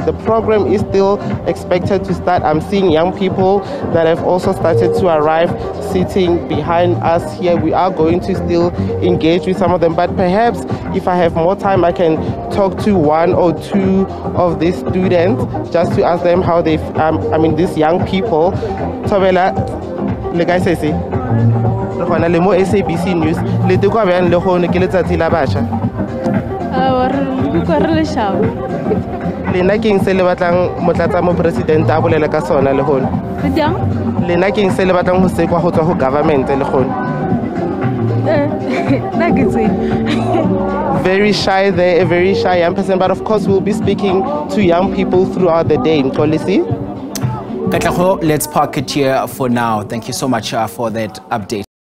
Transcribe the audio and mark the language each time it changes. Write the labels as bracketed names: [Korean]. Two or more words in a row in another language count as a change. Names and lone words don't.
[English] The program is still expected to start. I'm seeing young people that have also started to arrive sitting behind us here. We are going to still engage with some of them, but perhaps if I have more time, I can talk to one or two of these students just to ask them how they, these young people. [Tswana] Tobela, le [English] guy says, [Tswana] le mo SABC News, le te kwa bjang le go ne ke letsatsi la batjha. Lena ke eng se le batlang motlatsa mo president a bolela ka sona le gone? Lena ke eng se le batlang go sekwa go tswa go government le gone? [English] Very shy there, a very shy young person, but of course we'll be speaking to young people throughout the day. Katlego, let's park it here for now. Thank you so much for that update.